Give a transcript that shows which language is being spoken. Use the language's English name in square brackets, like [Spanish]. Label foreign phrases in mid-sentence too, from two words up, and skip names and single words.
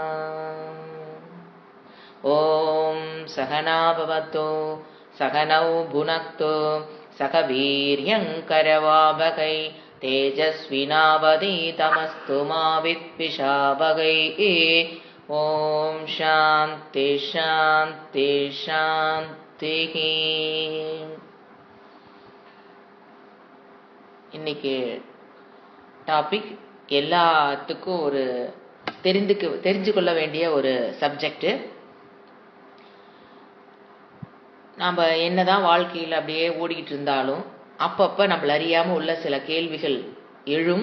[Sanskrit] ॐ सहना भवतु सहनौ भुनक्तु सह वीर्यं करवावहै तेजस्विनावधीतमस्तु मा विद्विषावहै। ॐ शान्ति शान्ति शान्तिः। [Tamil] இன்னைக்கு டாபிக் எல்லாத்துக்கும் ஒரு தெரிஞ்சு கொள்ள வேண்டிய ஒரு சப்ஜெக்ட். நாம் என்னதான் வாழ்க்கையில் அப்படியே ஓடிக்கிட்டு இருந்தாலும் அப்பப்போ நம்மள அறியாமல் உள்ள சில கேள்விகள் எழும்.